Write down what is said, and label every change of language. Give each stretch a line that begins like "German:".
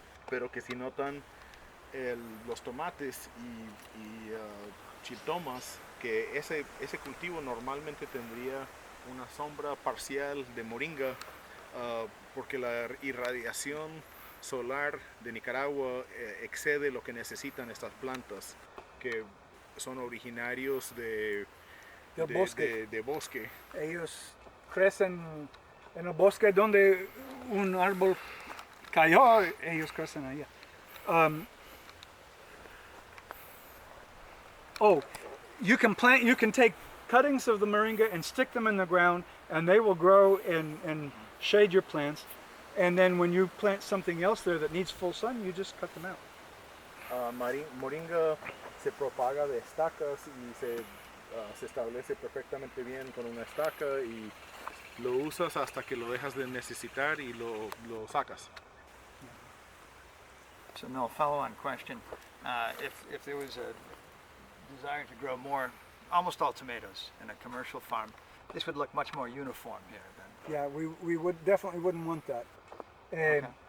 Spanish: pero que si notan los tomates y chiltomas, que ese cultivo normalmente tendría una sombra parcial de moringa, porque la irradiación solar de Nicaragua excede lo que necesitan estas plantas, que son originarios de bosque. Ellos crecen en el bosque donde un árbol cayó, ellos crecen allá.
English: You can take cuttings of the moringa and stick them in the ground, and they will grow and shade your plants. And then when you plant something else there that needs full sun, you just cut them out.
Spanish: Moringa se propaga de estacas y se establece perfectamente bien con una estaca y lo usas hasta que lo dejas de necesitar y lo sacas.
English: So no, follow-on question. If there was a desire to grow more, almost all tomatoes in a commercial farm, this would look much more uniform here then. Yeah, we would definitely wouldn't want that. Okay.